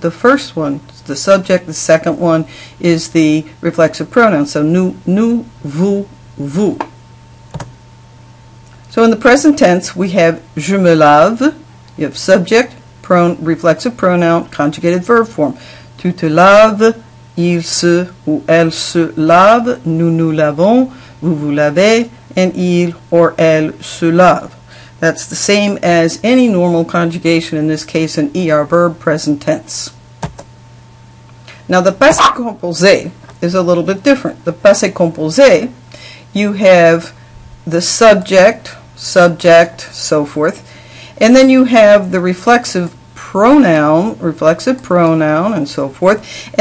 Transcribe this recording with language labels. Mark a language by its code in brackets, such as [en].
[en] The first one is the subject, the second one is the reflexive pronoun. So [fr] nous, vous, vous. [en] So in the present tense we have [fr] je me lave. [en] You have subject, reflexive pronoun, conjugated verb form. [fr] Tu te laves, il se ou elle se lave, nous nous lavons, vous vous lavez, [en] and [fr] il [en] or [fr] elle se lave. [en] That's the same as any normal conjugation, in this case an ER verb, present tense. Now the passe composé is a little bit different. The passe composé, you have the subject, so forth, and then you have the reflexive pronoun, and so forth.